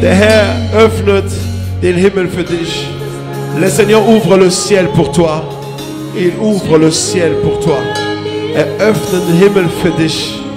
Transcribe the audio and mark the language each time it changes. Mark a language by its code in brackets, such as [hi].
[de] Der Herr öffnet den Himmel für dich. [fr] Le Seigneur ouvre le ciel pour toi. Il ouvre le ciel pour toi. [de] Er öffnet den Himmel für dich.